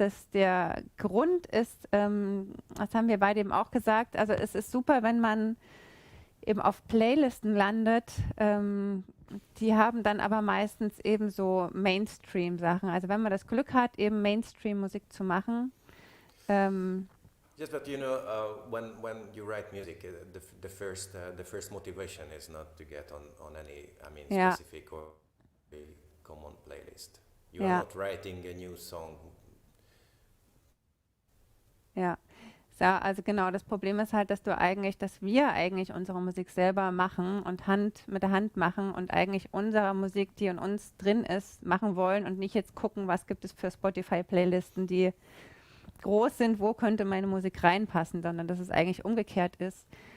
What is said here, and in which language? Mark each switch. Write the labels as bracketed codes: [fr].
[de] Dass der Grund ist, das haben wir beide eben auch gesagt, also es ist super, wenn man eben auf Playlisten landet, die haben dann aber meistens eben so Mainstream-Sachen. Also wenn man das Glück hat, eben Mainstream-Musik zu machen. [en] Yes, but when you write music, the first motivation is not to get on any, specific or a common playlist. You are not writing a new song. [de] Ja. So, also genau, das Problem ist halt, dass wir eigentlich unsere Musik selber machen und mit der Hand machen und eigentlich unsere Musik, die in uns drin ist, machen wollen und nicht jetzt gucken, was gibt es für Spotify-Playlisten, die groß sind, wo könnte meine Musik reinpassen, sondern dass es eigentlich umgekehrt ist.